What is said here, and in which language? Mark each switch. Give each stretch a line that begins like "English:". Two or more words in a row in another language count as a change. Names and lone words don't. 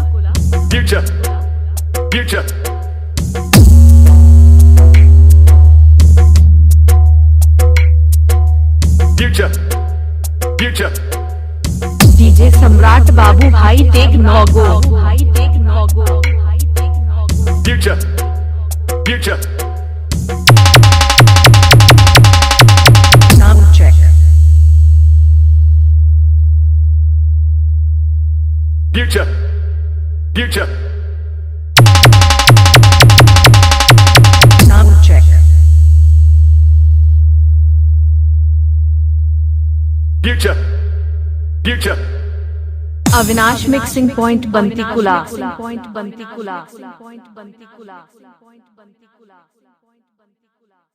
English: Future, future. Future, future.
Hindi: डीजे सम्राट बाबू
English: high tech
Hindi: नौगो,
English: high tech
Hindi: नौगो,
English: high tech
Hindi: नौगो।
English: Future, future. Sound check. Future, future. Sound check. Future, future.
Hindi: अविनाश
English: mixing point
Hindi: बंती कुला, पॉइंट बंती कुला, पॉइंट बंती कुला, पॉइंट बंती कुला।